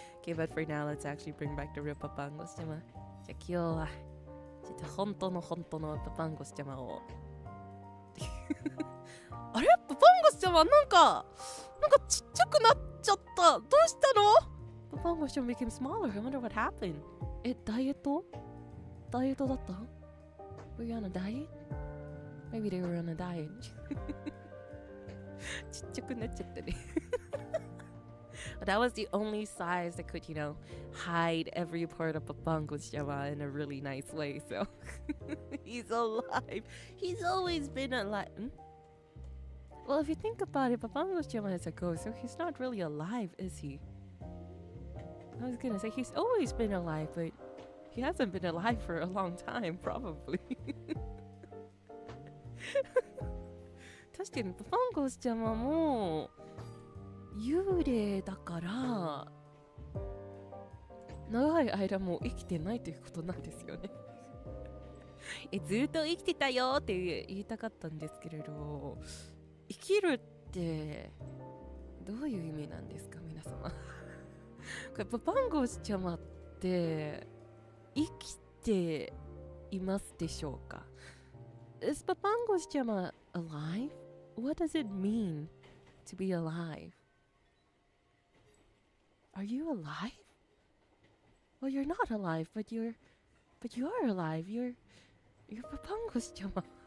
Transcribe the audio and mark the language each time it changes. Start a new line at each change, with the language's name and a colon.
English: Okay, but for now, let's actually bring back the real Papango-chan.
Japanese: じゃあ今日はちょっと本当のPapango-chanをあれPapango-chanはなんかちっちゃくなっちゃった。どうしたの？
English: Papango-chan became smaller. I wonder what happened.
Japanese: ダイエットだった？
English: Were you on a diet? Maybe they were on a diet.
Japanese: ちっちゃくなっちゃったね。
English: That was the only size that could, hide every part of Papango-sama in a really nice way. So he's alive. He's always been alive. Well, if you think about it, Papango-sama is a ghost, so he's not really alive, is he? I was gonna say he's always been alive, but he hasn't been alive for a long time, probably.
Japanese: 確かにパパンゴスちゃまも幽霊だから長い間もう生きてないということなんですよね。ずっと生きてたよって言いたかったんですけれど、生きるってどういう意味なんですか皆様。これパパンゴスちゃまって生きていますでしょうか？
English: Is Papango's Chama alive? What does it mean to be alive? Are you alive? Well, you're not alive, but you are alive. You're Papango's Chama.